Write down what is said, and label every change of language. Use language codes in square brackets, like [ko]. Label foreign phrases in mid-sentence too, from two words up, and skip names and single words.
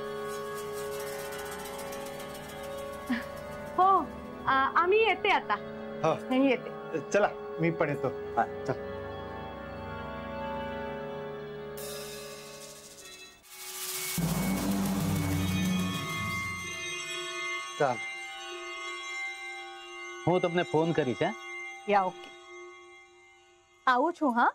[mr] हो, आम्ही येते आता. हो. नाही येते. चला मी पण येतो. चल. चल. [gu] હું તમને ફોન કરીશ. [mr] या ओके. [gu] આવું છું. હા